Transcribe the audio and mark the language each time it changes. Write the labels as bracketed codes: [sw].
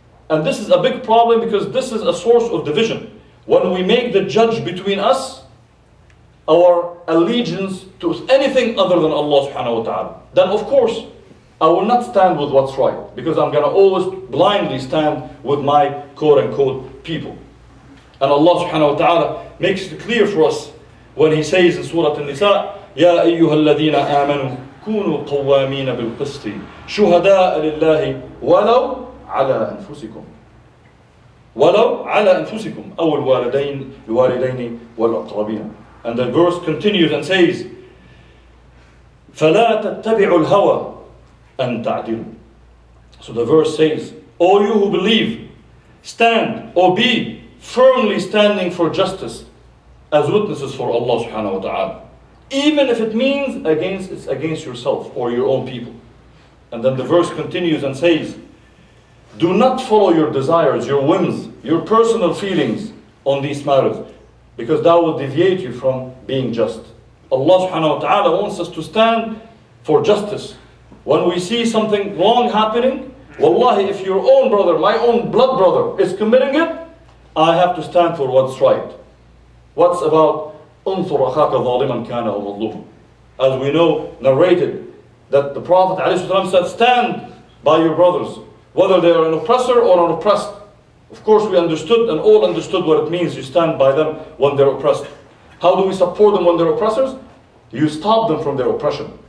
[en] And this is a big problem because this is a source of division. When we make the judge between us, our allegiance to anything other than Allah subhanahu wa ta'ala, then of course, I will not stand with what's right, because I'm going to always blindly stand with my quote-unquote people. And Allah subhanahu wa ta'ala makes it clear for us when He says in Surah An-Nisa, [ar] يَا أَيُّهَا الَّذِينَ آمَنُوا كُونُوا قَوَّامِينَ بِالْقِسْطِ شُهَدَاءَ لِلَّهِ وَلَوْ عَلَى أَنفُسِكُمْ وَلَوْ عَلَى أَنفُسِكُمْ أَوْ الْوَالِدَيْنِ وَالْأَقْرَبِينَ. [en] And the verse continues and says, [ar] فَلَا تَتَّبِعُوا الْهَوَى أَن تَعْدِلُوا. [en] So the verse says, O you who believe, stand or be firmly standing for justice as witnesses for Allah subhanahu wa ta'ala. Even if it means it's against yourself or your own people. And then the verse continues and says, do not follow your desires, your whims, your personal feelings on these matters, because that will deviate you from being just. Allah subhanahu wa ta'ala wants us to stand for justice. When we see something wrong happening, wallahi, if your own brother, my own blood brother is committing it, I have to stand for what's right. What's about [ar] انصر أخاك ظالما كان أو مظلوما. [en] As we know, narrated, that the Prophet ﷺ said, stand by your brothers, whether they are an oppressor or an oppressed. Of course, we understood and all understood what it means. You stand by them when they're oppressed. How do we support them when they're oppressors? You stop them from their oppression.